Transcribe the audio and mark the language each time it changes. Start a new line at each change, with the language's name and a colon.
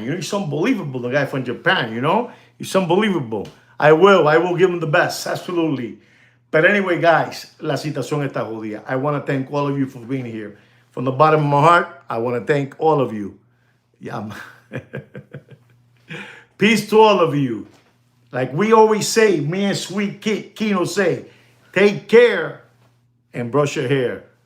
English: He's unbelievable, the guy from Japan, He's unbelievable. I will give him the best, absolutely. But anyway, guys,
Spanish: la situación está jodida.
English: I want to thank all of you for being here. From the bottom of my heart, I want to thank all of you. Yeah. Peace to all of you. Like we always say, me and Sweet Kino say, take care and brush your hair.